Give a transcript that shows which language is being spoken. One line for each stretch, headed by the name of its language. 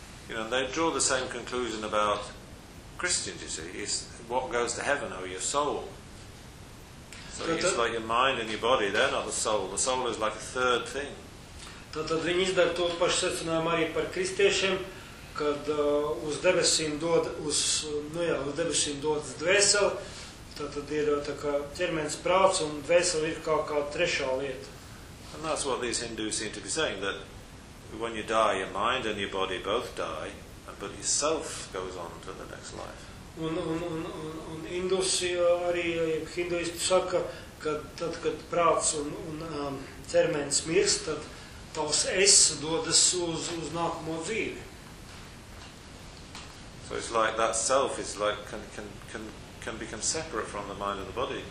English: You know, they draw the same conclusion about Christians, you see, is what goes to heaven are your soul. So it's like your mind and your body, they're not the soul. The soul is like a third thing.
Latvian: Tad viņi izdara to pašu secinājumu arī par kristiešiem, kad uz debesīm dodas dvēseli, tad ir tā kā ķermenis prāts un dvēseli ir kā trešā lieta.
English: And that's what these Hindus seem to be saying, that when you die, your mind and your body both die, but yourself goes on to the next life.
Latvian: Un Indusi arī hinduisti saka, ka tad, kad prāts un ķermenis mirst, tad tavs es dodas uz nākamo dzīvi.
English: So it's like that self is like can become separate from the mind and the body.